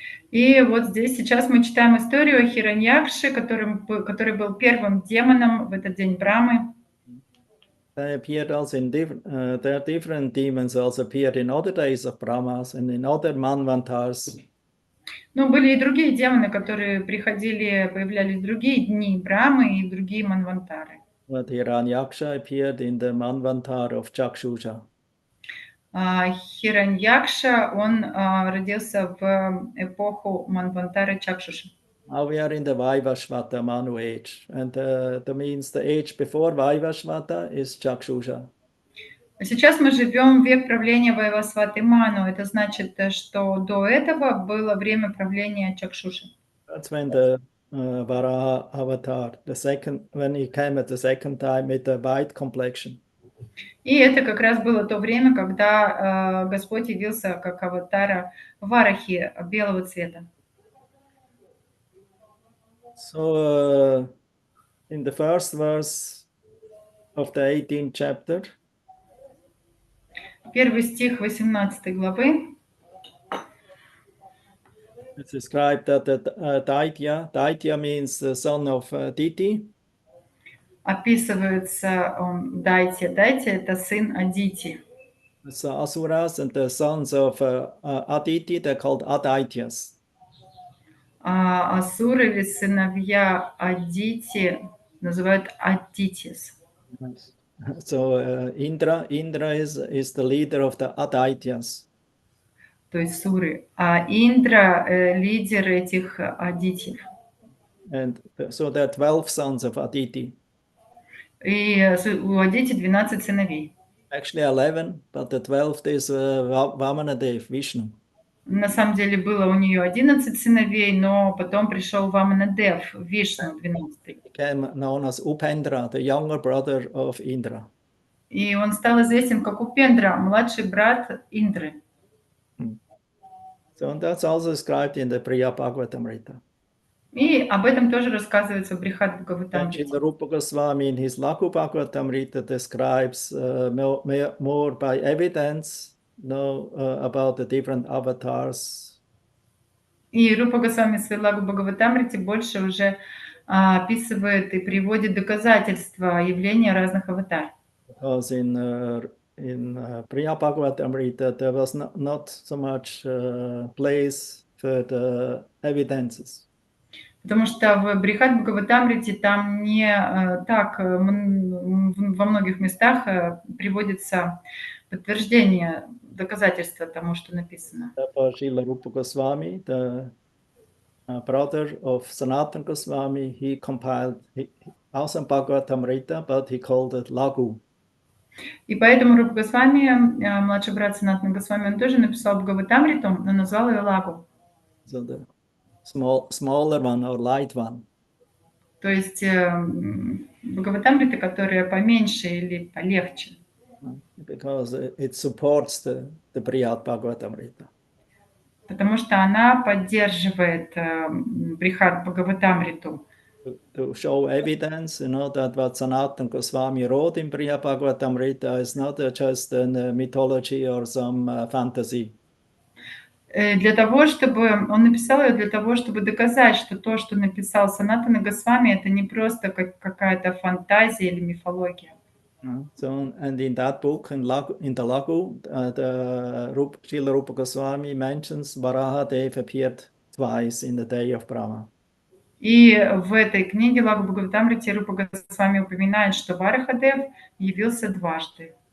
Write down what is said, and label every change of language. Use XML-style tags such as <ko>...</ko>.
<ru>И вот здесь сейчас мы читаем историю о Хираньякше, который был первым демоном в этот день Брамы.</ru> <en>They appeared also in different, there are different demons also appeared in other days of Brahmas and in other Manvantars.</en> <ru>Но были и другие демоны, которые приходили, появлялись в другие дни Брамы и в другие Манвантары.</ru> <en>But Hiranyaksha appeared in the Manvantar of Chakshusha.</en> <ru>Хираньякша, он родился в эпоху Манвантары Чакшуши.</ru> <en>Now we are in the Vaivashvata Manu age, and that means the age before Vaivashvata is Chakshusha.</en> <ru>Сейчас мы живем в век правления Вайвасваты Ману. Это значит, что до этого было время правления Чакшуши.</ru> <en>That's when the Varaha avatar, when he came at the second time with the white complexion.</en> <ru>И это как раз было то время, когда Господь явился как аватара Варахи белого цвета.</ru> <en>So in the first verse of the 18th chapter,</en> <ru>Первый стих 18 главы.</ru> <en>it's described that Daitya means the son of Diti.</en> <ru>Описывается он Дайте. Дайте – это сын Адити.</ru> <en>So Asuras and the sons of Aditi, they're called Adaityas.</en> <ru>А асуры или сыновья Адити называют Адитис.</ru> <en>So Indra is the leader of the Adaityas.</en> <ru>То есть суры. А Индра лидер этих Адитьев.</ru> <en>And so there are 12 sons of Aditi.</en> <ru>И у Адити 12 сыновей.</ru> <en>Actually 11, but the 12th is Vamanadev, Vishnu.</en> <ru>На самом деле было у нее 11 сыновей, но потом пришел Ваманадев, Вишну, 12.</ru> <en>Became known as Upendra, the younger brother of Indra.</en> <ru>И он стал известен как Упендра, младший брат Индры.</ru> <en>So that's also described in the Priya Bhagavatamrita.</en> <ru>И об этом тоже рассказывается в Брихат</ru> <en>And</en> <ru>Бхагаватамрите.</ru> <en>Srila Rupa Goswami in his Laku Bhagavatamrita describes more by evidence about the different avatars.</en> <ru>И Рупа Госвами в Лагу Бхагаватамрите больше уже описывает и приводит доказательства явления разных аватар.</ru> <en>Because in Priya Bhagavatamrita there was not so much place for the evidences.</en> <ru>Потому что в Брихат Бхагаватамрите там не так во многих местах приводится подтверждение, доказательства тому, что написано.</ru> <en>Therefore, Srila Rupa Goswami, the brother of Sanatana Goswami, he compiled also Bhagavatamrita, but he called it Lagu.</en> <ru>И поэтому Рупа Госвами, младший брат Санатана Госвами, он тоже написал Бхагаватамриту, но назвал ее Лагу.</ru> <en>So the smaller one or light one.</en> <ru>То есть Бхагаватамрита, которая поменьше или полегче.</ru> <en>Because it supports the Brihad Bhagavatamrita.</en> <ru>Потому что она поддерживает Брихат Бхагаватамриту.</ru> <en>To show evidence, that what Sanatana Goswami wrote in Brihad Bhagavatamrita is not just a mythology or some fantasy.</en> <ru>Для того, чтобы он написал ее, для того, чтобы доказать, что то, что написал Санатана Госвами, это не просто какая-то фантазия или мифология.</ru> <en>So, and in that book, in the Lagu, Srila Rupa Goswami mentions Varahadev appeared twice in the day of Brahma.</en> <ru>И в этой книге Лагу Бхагаватамрите Рупа Госвами упоминает, что Варахадев явился дважды.</ru>